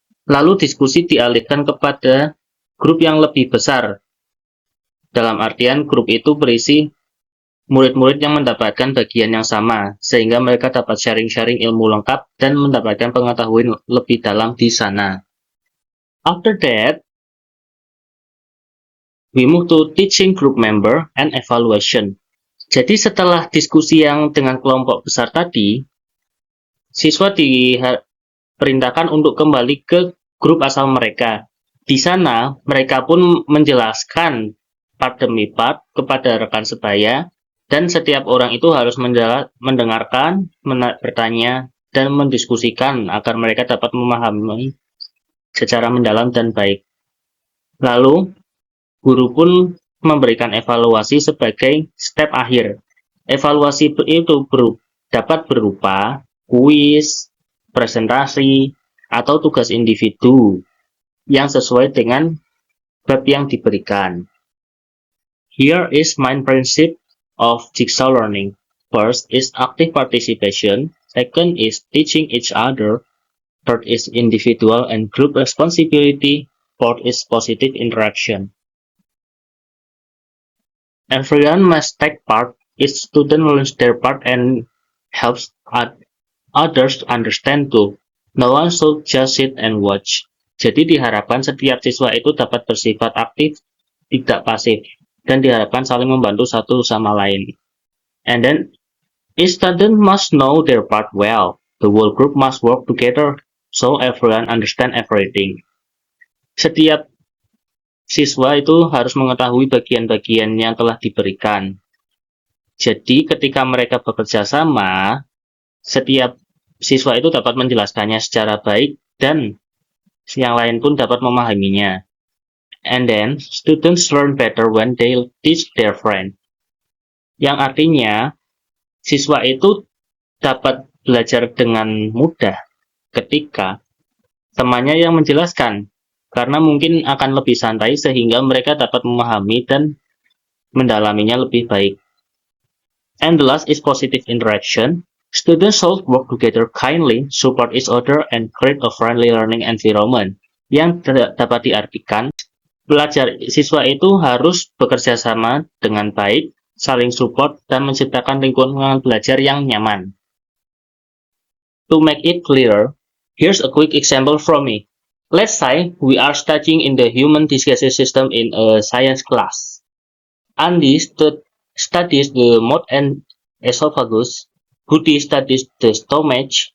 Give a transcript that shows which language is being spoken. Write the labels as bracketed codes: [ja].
[id] Lalu diskusi dialihkan kepada grup yang lebih besar, dalam artian grup itu berisi murid-murid yang mendapatkan bagian yang sama, sehingga mereka dapat sharing-sharing ilmu lengkap dan mendapatkan pengetahuan lebih dalam di sana. [en] After that, we move to teaching group member and evaluation. [id] Jadi setelah diskusi yang dengan kelompok besar tadi, siswa diperintahkan untuk kembali ke grup asal mereka. Di sana, mereka pun menjelaskan part demi part kepada rekan sebaya, dan setiap orang itu harus mendengarkan, bertanya, dan mendiskusikan agar mereka dapat memahami secara mendalam dan baik. Lalu, guru pun memberikan evaluasi sebagai step akhir. Evaluasi itu dapat berupa kuis, presentasi, atau tugas individu yang sesuai dengan bab yang diberikan. [en] Here is main principle of jigsaw learning. First is active participation. Second is teaching each other. Third is individual and group responsibility. Fourth is positive interaction. Everyone must take part. Each student learns their part and helps others understand too. No one should just sit and watch. [id] Jadi diharapkan setiap siswa itu dapat bersifat aktif, tidak pasif, dan diharapkan saling membantu satu sama lain. [en] And then, each student must know their part well. The whole group must work together so everyone understand everything. [id] Setiap siswa itu harus mengetahui bagian-bagian yang telah diberikan. Jadi, ketika mereka bekerja sama, setiap siswa itu dapat menjelaskannya secara baik dan yang lain pun dapat memahaminya. [en] And then, students learn better when they teach their friend. [id] Yang artinya, siswa itu dapat belajar dengan mudah ketika temannya yang menjelaskan, karena mungkin akan lebih santai sehingga mereka dapat memahami dan mendalaminya lebih baik. [en] And the last is positive interaction. Students should work together kindly, support each other, and create a friendly learning environment. [id] Yang dapat diartikan, siswa itu harus bekerja sama dengan baik, saling support, dan menciptakan lingkungan belajar yang nyaman. [en] To make it clearer, here's a quick example from me. Let's say we are studying in the human digestive system in a science class. Andy studies the mouth and esophagus, Budi studies the stomach,